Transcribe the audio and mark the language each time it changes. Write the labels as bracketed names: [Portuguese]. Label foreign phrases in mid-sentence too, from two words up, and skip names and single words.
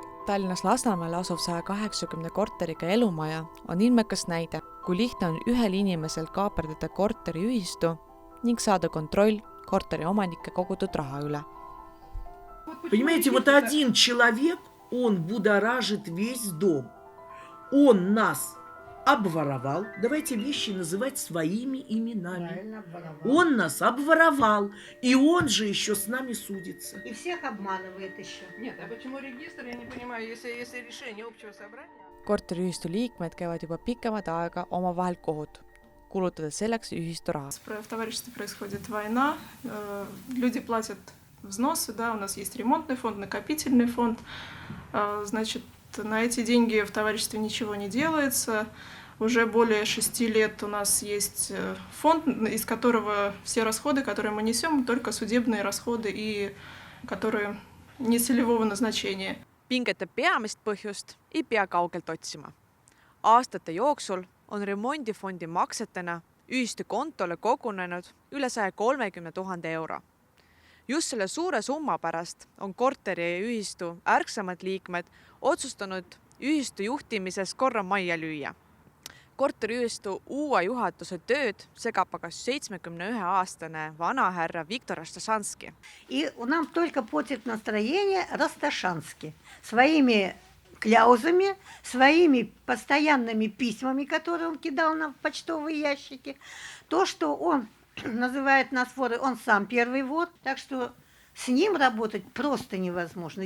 [Estonian] Tallinnas Lasnamäel asuv 180 korteriga elumaja on ilmekas näide, kui lihtne on ühel inimesel kaaperdada korteriühistu ning saada kontroll korteri omanike kogutud raha üle. [Russian] Понимаете, вот один человек, он будоражит весь дом. Он нас обворовал. Давайте вещи называть своими именами. Он нас обворовал. И он же еще с нами судится. И всех обманывает еще. Нет, а почему регистр, я не понимаю, если решение общего собрания? [Estonian] Korteriühistu liikmed käivad juba pikemat aega omavahel kohut, kulutades selleks ühistu raha. [Russian] В товариществе происходит война, люди платят взносы, да, у нас есть ремонтный фонд, накопительный фонд. Значит, на эти деньги в товариществе ничего не делается. Уже более 6 лет у нас есть фонд, из которого все расходы, которые мы несем, только судебные расходы, и которые не целевого назначения. [Estonian] Pingete peamist põhjust ei pea kaugelt otsima. Aastate jooksul on remondifondi maksetena ühistu kontole kogunenud üle 130 000 euro. Just selle suure summa pärast on korteriühistu ärksamad liikmed otsustanud ühistu juhtimises korra majja lüüa. Korteriühistu uue juhatuse tööd segab aga 71-aastane vanahärra Viktor Rastaszanski. [Russian] И нам только портит настроение Расташанский. Своими кляузами, своими постоянными письмами, которые он кидал нам в почтовые ящики. То, что он называет нас воры, он сам первый вор. Так что с ним работать просто невозможно.